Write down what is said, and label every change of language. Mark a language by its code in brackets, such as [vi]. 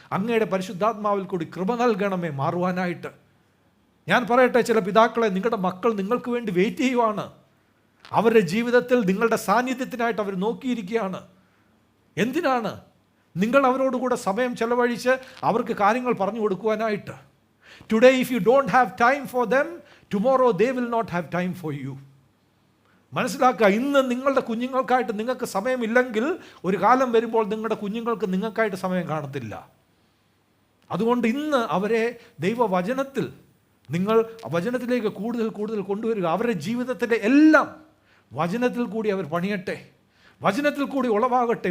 [ml] അങ്ങയുടെ പരിശുദ്ധാത്മാവിൽ കൂടി കൃപ നൽകണമേ മാറുവാനായിട്ട്. ഞാൻ പറയട്ടെ, ചില പിതാക്കളെ, നിങ്ങളുടെ മക്കൾ നിങ്ങൾക്ക് വേണ്ടി വെയിറ്റ് ചെയ്യുവാണ്. അവരുടെ ജീവിതത്തിൽ നിങ്ങളുടെ സാന്നിധ്യത്തിനായിട്ട് അവർ നോക്കിയിരിക്കുകയാണ്. എന്തിനാണ്? നിങ്ങൾ അവരോടുകൂടെ സമയം ചെലവഴിച്ച് അവർക്ക് കാര്യങ്ങൾ പറഞ്ഞു കൊടുക്കുവാനായിട്ട്. [en] Today if you don't have time for them, tomorrow they will not have time for you. [ml] മനസ്സിലാക്കുക, ഇന്ന് നിങ്ങളുടെ കുഞ്ഞുങ്ങൾക്കായിട്ട് നിങ്ങൾക്ക് സമയമില്ലെങ്കിൽ ഒരു കാലം വരുമ്പോൾ നിങ്ങളുടെ കുഞ്ഞുങ്ങൾക്ക് നിങ്ങൾക്കായിട്ട് സമയം കാണത്തില്ല. അതുകൊണ്ട് ഇന്ന് അവരെ ദൈവവചനത്തിൽ നിങ്ങൾ വചനത്തിലേക്ക് കൂടുതൽ കൂടുതൽ കൊണ്ടുവരിക. അവരുടെ ജീവിതത്തിൻ്റെ എല്ലാം വചനത്തിൽ കൂടി അവർ പണിയട്ടെ, വചനത്തിൽ കൂടി ഉളവാകട്ടെ.